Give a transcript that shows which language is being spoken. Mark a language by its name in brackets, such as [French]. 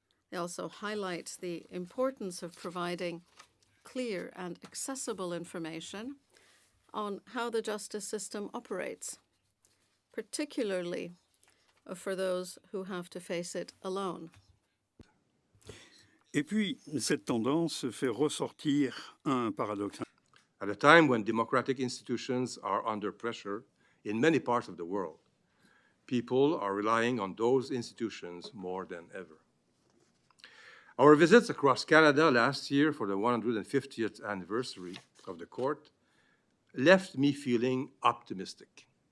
[English] They also highlight the importance of providing clear and accessible information on how the justice system operates, particularly for those who have to face it alone. [French] Et puis, cette tendance fait ressortir un paradoxe. [English] At a time when democratic institutions are under pressure in many parts of the world, people are relying on those institutions more than ever. Our visits across Canada last year for the 150th anniversary of the court left me feeling optimistic.